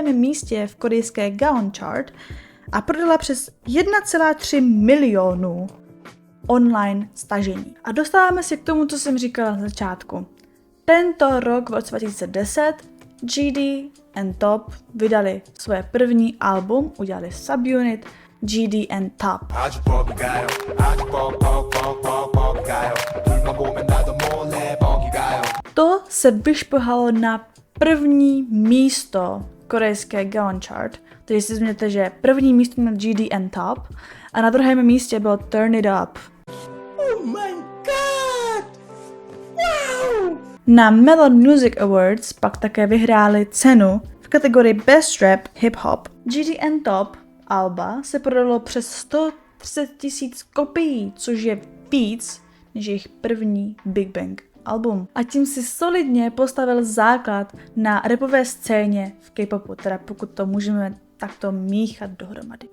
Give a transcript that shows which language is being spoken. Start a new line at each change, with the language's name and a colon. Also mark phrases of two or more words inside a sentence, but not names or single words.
Czech: místě v korejské Gaon Chart a prodala přes 1,3 milionu online stažení. A dostáváme se k tomu, co jsem říkala na začátku. Tento rok v roce 2010 GD and Top vydali svoje první album, udělali subunit GD and Top. To se vyšplhalo na první místo korejské Gaon chart, takže si změníte, že první místo měl GD and Top a na druhém místě byl Turn It Up.
English: Oh my god! Wow!
Czech: Na Melon Music Awards pak také vyhráli cenu v kategorii Best Rap Hip Hop. GD and Top alba se prodalo přes 130 000 kopií, což je víc než jejich první Big Bang album. A tím si solidně postavil základ na rapové scéně v K-popu, teda pokud to můžeme takto míchat dohromady.